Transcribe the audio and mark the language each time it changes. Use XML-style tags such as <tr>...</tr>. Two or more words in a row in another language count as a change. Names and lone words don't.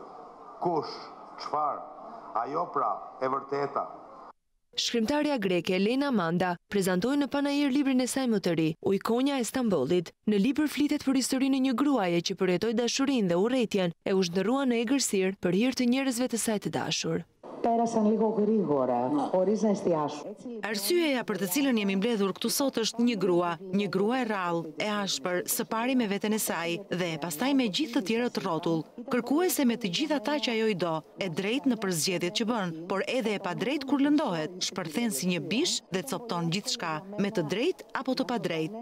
<sq>Kush? Çfarë? Ajo pra, e vërteta. Shkrimtarja greke Elena Manda prezantoi në panair librin e saj më të ri, Ujkonja e Stambollit. Në libër flitet për historinë e një gruaje që përjetoi dashurinë dhe urrëtitjen e u zhdërrua në egërsirë për hir të njerëzve të saj të dashur.</sq> <el>Πέρασαν λίγο γρήγορα, χωρίς να εστιάσουν.</el> <sq>Arsyeja për të cilën jemi mbledhur këtu sot është një grua e rrallë, e ashpër, së pari me veten e saj dhe pastaj me gjithë të tjerët rrotull, kërkuese me të gjithë ata që ajo i do, e drejtë në përzgjedhjet që bën, por edhe e padrejtë kur lëndohet, shpërthen si një bish dhe copton gjithçka, me të drejtë apo të padrejtë.</sq>